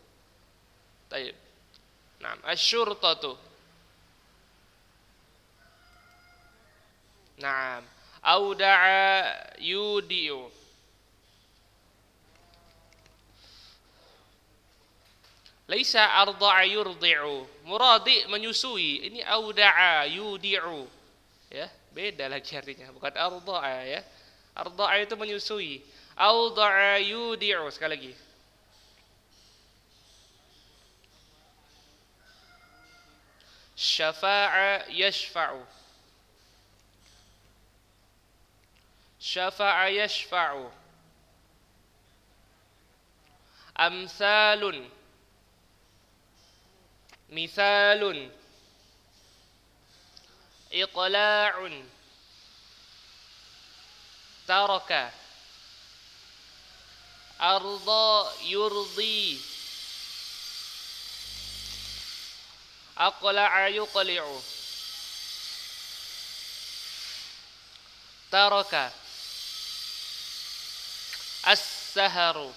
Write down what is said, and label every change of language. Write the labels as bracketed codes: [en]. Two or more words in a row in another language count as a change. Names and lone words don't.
[ar] طيب نعم الشرطة نعم أودع يودع ليس أرضع يرضع. [id] Muradi menyusui. Ini [ar] أودع يودع. [id] Ya, beda lagi artinya. Bukan arda'a ya. Arda'a itu menyusui. [ar] أودع يودع. [id] Sekali lagi. [ar] شفع يشفع. شفع يشفع. Amsalun. مثال إقلاع ترك أرضى يرضي أقلع يقلع ترك السهر